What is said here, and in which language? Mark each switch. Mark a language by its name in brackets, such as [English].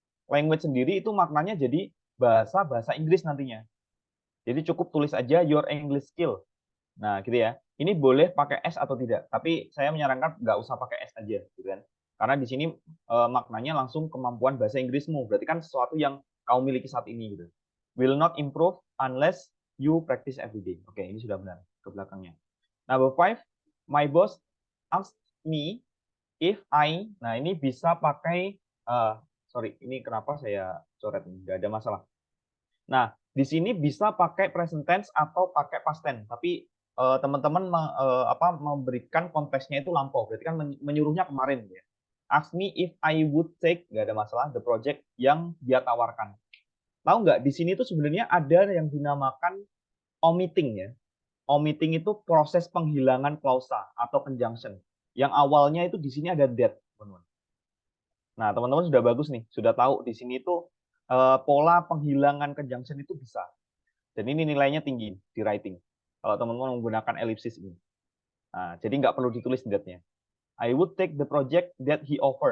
[Indonesian] Language sendiri itu maknanya jadi bahasa Inggris nantinya. Jadi cukup tulis aja [English] your English skill. [Indonesian] Nah, gitu ya. Ini boleh pakai S atau tidak, tapi saya menyarankan nggak usah pakai S aja, gitu kan. Karena di sini maknanya langsung kemampuan bahasa Inggrismu. Berarti kan sesuatu yang kamu miliki saat ini, gitu. [English] Will not improve unless you practice every day. [Indonesian] Oke, ini sudah benar ke belakangnya. [English] Number 5, my boss asked me if I. [Indonesian] Nah, ini bisa pakai sorry, ini kenapa saya coret ini? Nggak ada masalah. Nah, di sini bisa pakai present tense atau pakai past tense, tapi teman-teman memberikan konteksnya itu lampau, berarti kan menyuruhnya kemarin ya. [English] Ask me if I would take, [Indonesian] nggak ada masalah, [English] the project [Indonesian] yang dia tawarkan. Tahu nggak, di sini tuh sebenarnya ada yang dinamakan omitting ya. Omitting itu proses penghilangan klausa atau conjunction. Yang awalnya itu di sini ada that, teman-teman. Nah, teman-teman sudah bagus nih, sudah tahu di sini itu pola penghilangan conjunction itu bisa. Dan ini nilainya tinggi di writing. Kalau teman-teman menggunakan ellipsis ini. Nah, jadi nggak perlu ditulis that-nya. [English] I would take the project that he offer.